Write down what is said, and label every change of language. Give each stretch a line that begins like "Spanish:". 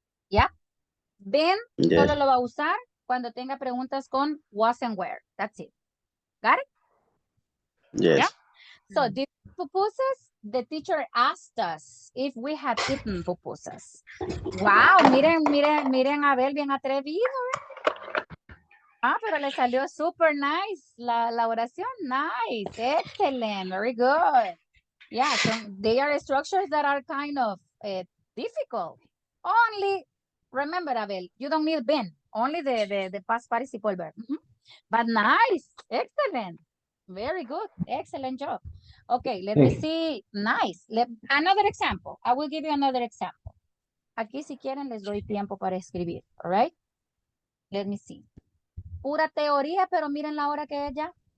Spanish: Yeah. Been solo lo va a usar cuando tenga preguntas con was and where.
English: That's it. Got it? Yes. Yeah. So did pupusas? The teacher asked us if we had eaten pupusas.
Spanish: Wow, miren a Abel bien atrevido. Ah, pero le salió
English: super nice
Spanish: la oración.
English: Nice, excellent, very good. Yeah, so they are structures that are kind of difficult. Only, remember, Abel, you don't need been, only the past participle verb. But nice, excellent, very good, excellent job. Okay, let me see, nice. Another example, I will give you another example.
Spanish: Aquí si quieren les doy tiempo para escribir,
English: all right? Let me see.
Spanish: Pura teoría, pero miren la hora que es ya.